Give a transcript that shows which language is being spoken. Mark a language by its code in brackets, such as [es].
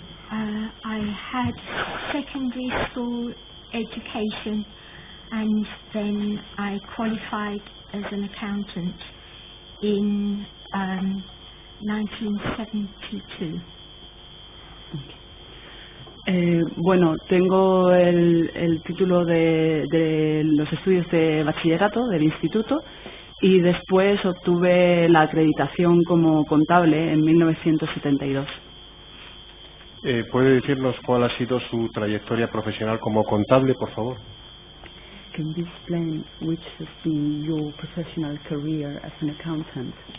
[en] I had secondary school education and then I qualified as an accountant in 1972. [es] Bueno, tengo el título de los estudios de bachillerato del instituto y después obtuve la acreditación como contable en 1972. ¿Puede decirnos cuál ha sido su trayectoria profesional como contable, por favor? [en] Can you explain which has been your professional career as an accountant?